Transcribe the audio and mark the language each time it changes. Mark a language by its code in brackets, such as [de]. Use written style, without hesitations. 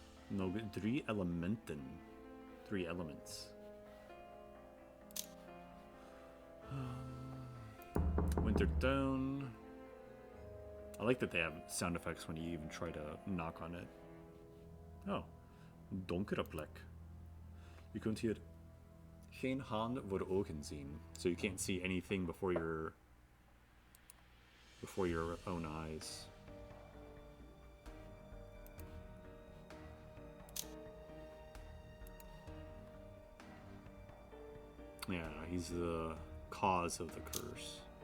[en] No, 3 elementen. 3 elements. Wintertown. I like that they have sound effects when you even try to knock on it. [nl] Oh, donkere plek. Je kunt hier geen haan voor de ogen zien. [en] So you can't see anything before your own eyes. Yeah, he's the cause of the curse.